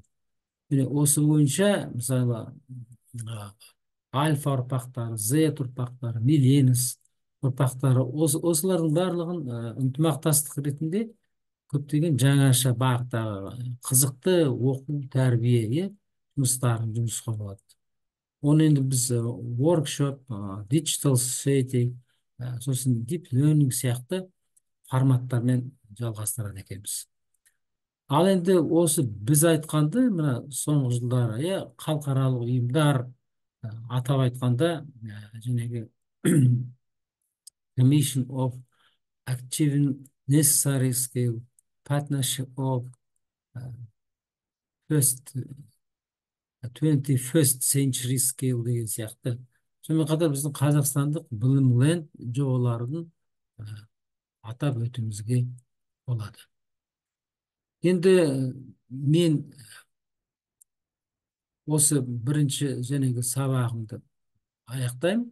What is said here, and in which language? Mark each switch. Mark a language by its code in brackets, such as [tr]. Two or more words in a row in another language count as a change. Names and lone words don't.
[kk] міне осы бойынша мысалы альфа ұрпақтары, Z ұрпақтары, миленис ұрпақтары, осылардың барлығын ынтымақтастық ретінде көптеген жаңаша бағыттағы қызықты оқу тәрбие жұмыстарын жұмысқа болады. оны енді біз workshop, [en] digital society, [kk] сосын [en] deep learning [kk] сияқты форматтармен жалғастырады екенбіз. ал енді осы біз айтқанды мына соңғы жылдары халықаралық ұйымдар, атап айтқанда жәнегі Commission of Achieving Necessary Skill, Partnership of First 21st Century Skill деген сияқты. сонымен қатар біздің қазақстандық білім ленд жобаларын атап өтуімізге болады. енді мен осы бірінші жәнегі сабағымды аяқтаймын.